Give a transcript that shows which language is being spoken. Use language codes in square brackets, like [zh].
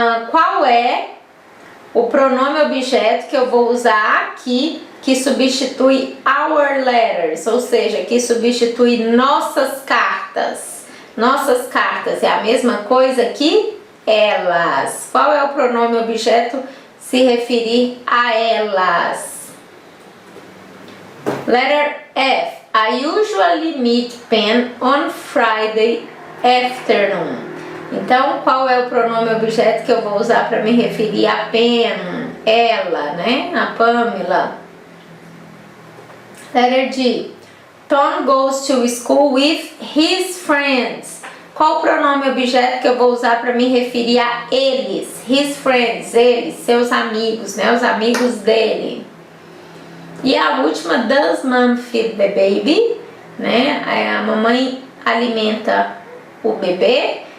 [pt] Qual é o pronome objeto que eu vou usar aqui que substitui [en] our letters, [pt] ou seja, que substitui nossas cartas? Nossas cartas é a mesma coisa que elas. Qual é o pronome objeto se referir a elas? [en] Letter F. I usually meet Pen on Friday afternoon. [pt] Então, qual é o pronome objeto que eu vou usar para me referir a Pen? Ela, né? A Pamela. [en] Letter G. Tom goes to school with his friends. [pt] Qual o pronome objeto que eu vou usar para me referir a eles? [en] His friends, [pt] eles, seus amigos, né? Os amigos dele. E a última, [en] does mom feed the baby? [pt] Né? A mamãe alimenta o bebê.